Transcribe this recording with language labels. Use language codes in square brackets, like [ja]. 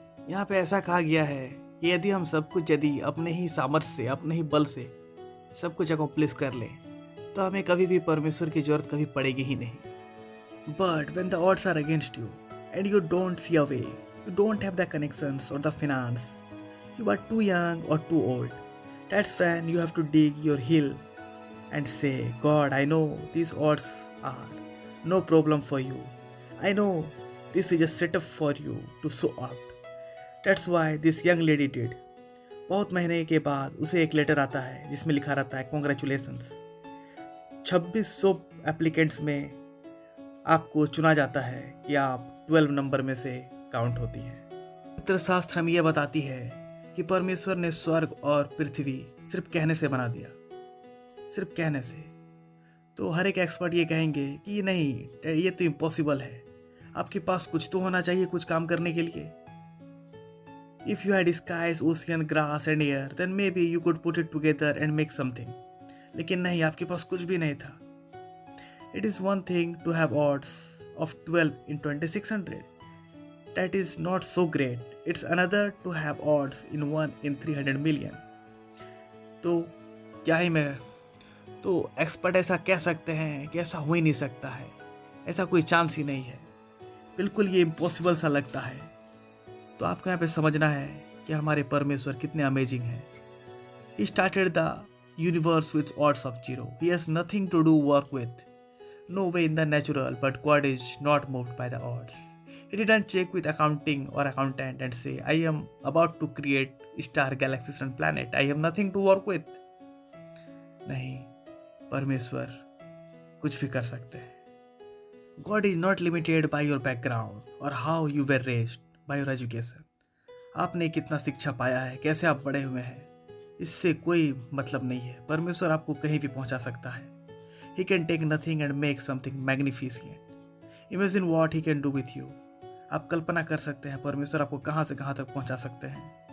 [hi] यहाँ पे ऐसा कहा गया है कि यदि हम सब कुछ यदि अपने ही सामर्थ्य से, अपने ही बल से सब कुछ अकॉम्प्लिश कर लें, तो हमें कभी भी परमेश्वर की जरूरत कभी पड़ेगी ही नहीं। [en] But when the odds are against you and you don't see a way, you don't have the connections or the finance, you are too young or too old. That's when you have to dig your heel and say, God, I know these odds are no problem for you. I know this is a setup for you to show out. That's why this young lady did. [hi] बहुत महीने के बाद उसे एक letter आता है जिसमें लिखा रहता है, कॉन्ग्रेचुलेसन्स, 2600 एप्लीकेंट्स में आपको चुना जाता है कि आप 12 नंबर में से काउंट होती हैं। पवित्र शास्त्र हमें यह बताती है कि परमेश्वर ने स्वर्ग और पृथ्वी सिर्फ कहने से बना दिया, सिर्फ कहने से। तो हर एक एक्सपर्ट ये कहेंगे कि नहीं, ये तो इम्पॉसिबल है, आपके पास कुछ तो होना चाहिए कुछ काम करने के लिए। [en] If you had skies, ocean, grass and air, then maybe you could put it together and make something. [hi] लेकिन नहीं, आपके पास कुछ भी नहीं था। [en] It is one thing to have odds of 12 in 2600. That is not so great. It's another to have odds in 1 in 300 million. [hi] तो क्या ही मैं, तो एक्सपर्ट ऐसा कह सकते हैं कि ऐसा हो ही नहीं सकता है, ऐसा कोई चांस ही नहीं है, बिल्कुल ये इम्पॉसिबल सा लगता है। तो आपको यहाँ पे समझना है कि हमारे परमेश्वर कितने अमेजिंग हैं। [en] He started the universe with odds of 0. He has nothing to do work with. No way in the natural, but God is not moved by the odds. He didn't check with accounting or accountant and say, I am about to create star, galaxies and planet. I have nothing to work with. [hi] नहीं, परमेश्वर कुछ भी कर सकते हैं। [en] God is not limited by your background or how you were raised. By your education, [hi] आपने कितना शिक्षा पाया है, कैसे आप बड़े हुए हैं, इससे कोई मतलब नहीं है। परमेश्वर आपको कहीं भी पहुंचा सकता है। [en] He can take nothing and make something magnificent. Imagine what he can do with you. [hi] आप कल्पना कर सकते हैं परमेश्वर आपको कहाँ से कहाँ तक पहुंचा सकते हैं।